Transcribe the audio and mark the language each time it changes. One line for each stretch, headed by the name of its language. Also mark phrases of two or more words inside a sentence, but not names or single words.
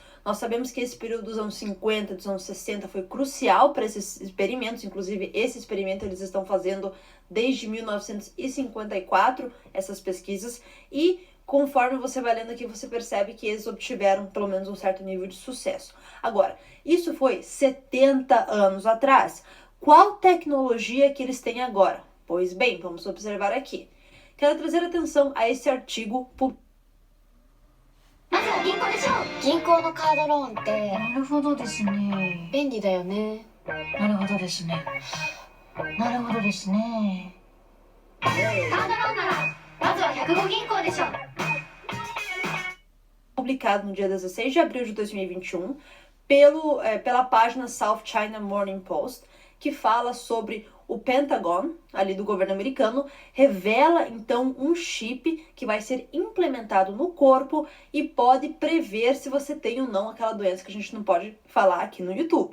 Portuguese: Nós sabemos que esse período dos anos 50, dos anos 60 foi crucial para esses experimentos, inclusive esse experimento eles estão fazendo desde 1954, essas pesquisas, e conforme você vai lendo aqui, você percebe que eles obtiveram pelo menos um certo nível de sucesso. Agora, isso foi 70 anos atrás. Qual tecnologia que eles têm agora? Pois bem, vamos observar aqui. Quero trazer atenção a esse artigo publicado.
Japanese: まずは銀行でしょう。銀行のカードローンって。なるほどですね。便利だよね。なるほどですね。なるほどですね。カードローンならまずは105銀行でしょう。
Portuguese: Publicado no dia 16 de abril de 2021 pela página South China Morning Post, que fala sobre o Pentagon, ali do governo americano, revela então um chip que vai ser implementado no corpo e pode prever se você tem ou não aquela doença que a gente não pode falar aqui no YouTube.